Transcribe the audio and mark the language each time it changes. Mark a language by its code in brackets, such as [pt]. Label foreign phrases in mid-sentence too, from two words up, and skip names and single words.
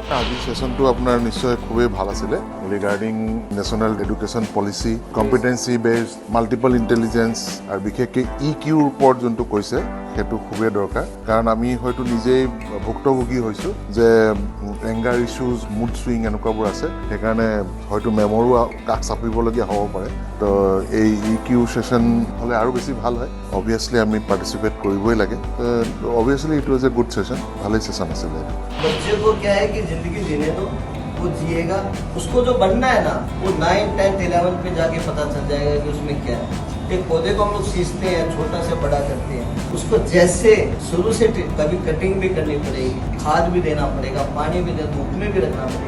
[as] আজি সেশনটো আপোনাৰ নিশ্চয় খুবেই ভাল আছিলে। [en] regarding National Education Policy, competency based, multiple intelligence [as] আৰু বিশেষকৈ EQৰ ওপৰত যোনটো কৈছে সেইটো খুবেই দৰকাৰ, কাৰণ আমি হয়তো নিজেই ভুক্তভোগী হৈছোঁ যে [en] anger issues, mood swing [as] এনেকুৱাবোৰ আছে, সেইকাৰণে হয়তো মেমৰো কাষ চাপিবলগীয়া হ'ব পাৰে। তো এই [en] EQ session [as] হ'লে আৰু বেছি ভাল হয়। অবভিয়াছলি আমি পাৰ্টিচিপেট কৰিবই লাগে। [en] obviously it was a good session, [as] ভালেই সেশন আছিলে। [hi] बच्चे को क्या है कि जिंदगी जीने दो, वो जिएगा, उसको जो बनना है ना वो 9th 10th 11th पे जाके पता चल जाएगा कि उसमें क्या है। एक पौधे को हम लोग सींचते हैं, छोटा से बड़ा करते हैं, उसको जैसे शुरू से कभी कटिंग भी करनी पड़ेगी, खाद भी देना पड़ेगा, पानी भी देना, धूप में भी रखना पड़ेगा।